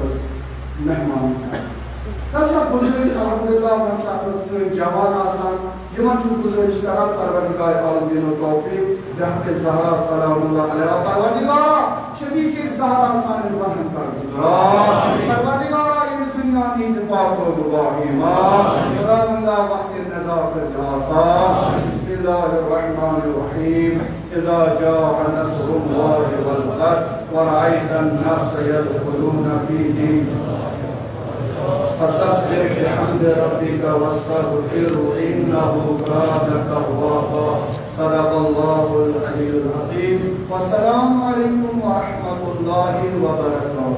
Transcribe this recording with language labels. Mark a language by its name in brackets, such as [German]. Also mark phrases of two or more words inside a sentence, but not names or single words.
[Kashmiri] أسۍ مہمان تَتھ چھِ اکھ گُزٲرِش الحمدللہ وۄنۍ چھِ اَتھ منٛز سٲنۍ جوان آسان یِمن چھُس گُزٲرِش کران پروردگار عالم دیٖن و توفیٖق بحق زہرا [Arabic] سلام اللہ علیہا [Kashmiri] پروردگارا شمیٖع زہرا سانٮ۪ن بنن کر گُزار پروردگارا ییٚمہِ دُنیا نیٖزِ پاک و باہیما [Arabic] سلام اللہ [Kashmiri] وقت نظا کٔرزِ آسان [Arabic] بسم اللہ الرحمن الرحیم اذا جاء نصر اللہ والفتح ورأيت الناس يدخلون في دين فسبح بحمد ربك واستغفره إنه كان توابا صدق الله العلي العظيم والسلام عليكم ورحمة الله وبركاته.